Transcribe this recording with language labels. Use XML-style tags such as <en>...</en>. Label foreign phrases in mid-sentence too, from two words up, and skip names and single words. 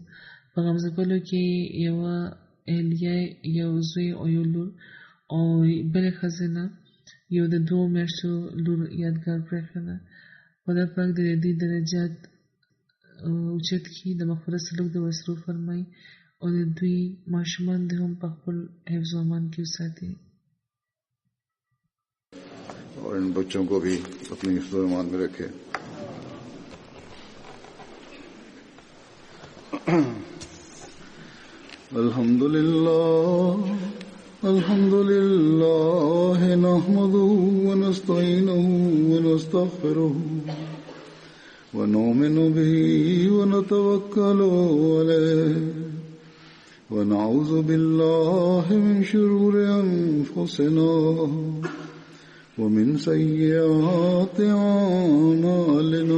<ps>په غم ځپلو کې یوه اهلیه، یو زوی او یو لور او بلې ښځې نه یو د 2 میاشتو لور یادګار پرېښې ده. خدای پاک د دې درجات اوچت کړي، د مغفرت سلوک د وسرو فرمایي او د دوی ماشومان د هم په خپل حفظ و امان کې وساتي.</ps> <ur>اور ان بچوں کو بھی اپنی حفظ و امان میں رکھے.</ur> <ar>الحمد لله نحمده ونستعينه ونستغفره ونؤمن به ونتوكل عليه ونعوذ بالله من شرور أنفسنا ومن سيئات أعمالنا.</ar>